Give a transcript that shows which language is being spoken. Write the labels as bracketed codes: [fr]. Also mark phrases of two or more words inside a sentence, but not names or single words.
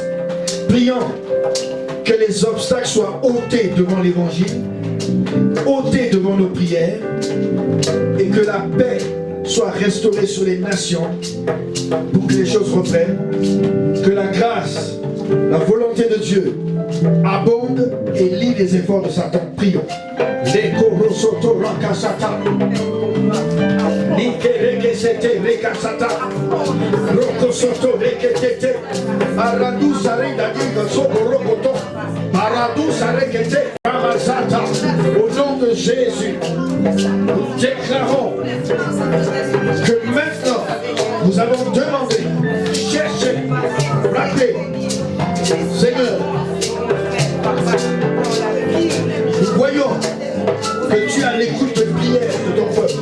[fr] Prions que les obstacles soient ôtés devant l'évangile, ôtés devant nos prières, et que la paix soit restaurée sur les nations pour que les choses reprennent, que la grâce, la volonté de Dieu abonde et lie les efforts de Satan. Prions. Les korosoto rakasata. Likereke rekasata. Rokosoto rekete. Aradu sarenda diga soko rokoto. Aradu sarekete. Ramasata. Au nom de Jésus, nous déclarons que maintenant nous allons demander, chercher, rappeler, Seigneur, nous voyons que tu as l'écoute de prière de ton peuple.